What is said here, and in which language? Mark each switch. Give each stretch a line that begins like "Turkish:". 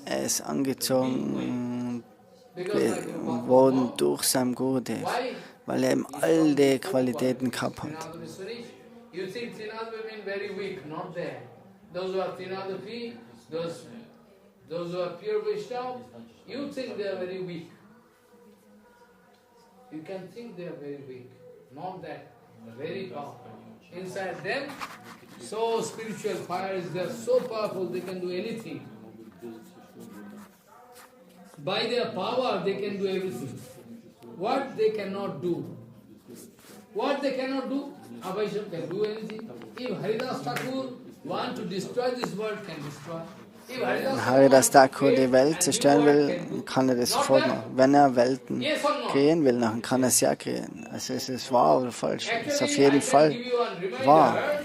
German: Ist angezogen worden durch seinen Gurudev, weil eben all die Qualitäten gehabt hat.
English: You think Trinadapi mean very weak, not there. Those who are Trinadapi, those who are pure Vaishnava, you think they are very weak. You can think they are very weak. Not that. Very powerful. Inside them, so spiritual fire is there, so powerful, they can do anything. By their power, they can do everything. What they cannot do? What they cannot do? A Vaishnava can do anything. If Haridas Thakur want to destroy this world, can destroy.
German: Wenn Haridas Thakur die Welt zerstören will, kann er das sofort machen. Wenn er Welten kreieren will, dann kann er es ja kreieren. Also ist es wahr oder falsch? Es ist auf jeden Fall wahr.